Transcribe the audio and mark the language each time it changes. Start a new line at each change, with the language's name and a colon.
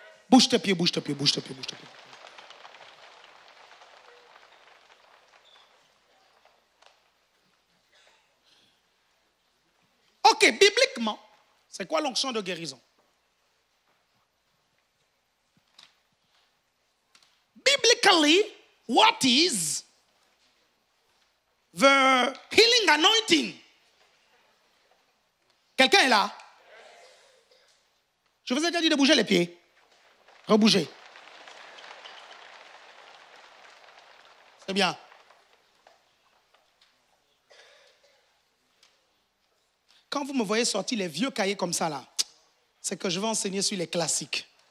French: Bouge tes pieds, bouge tes pieds, bouge tes pieds, bouge tes pieds. OK, bibliquement, c'est quoi l'onction de guérison?
English: Biblically, what is the healing anointing?
French: Quelqu'un est là? Je vous ai déjà dit de bouger les pieds. Rebougez. C'est bien. Quand vous me voyez sortir les vieux cahiers comme ça, là, c'est que je vais enseigner sur les classiques.